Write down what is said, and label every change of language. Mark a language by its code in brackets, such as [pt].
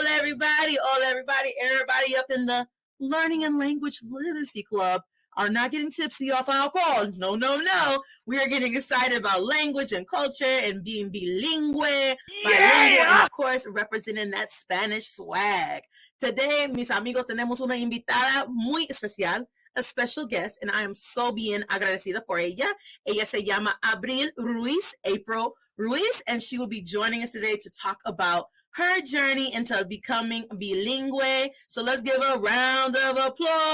[en] everybody up in the Learning and Language Literacy Club are not getting tipsy off alcohol. No. We are getting excited about language and culture and being bilingual, and of course, representing that Spanish swag. Today, [es] mis amigos, tenemos una invitada muy especial, [en] a special guest, and I am so [es] bien agradecida por ella. Ella se llama [en] April Ruiz, and she will be joining us today to talk about her journey into becoming bilingual. So let's give her a round of applause.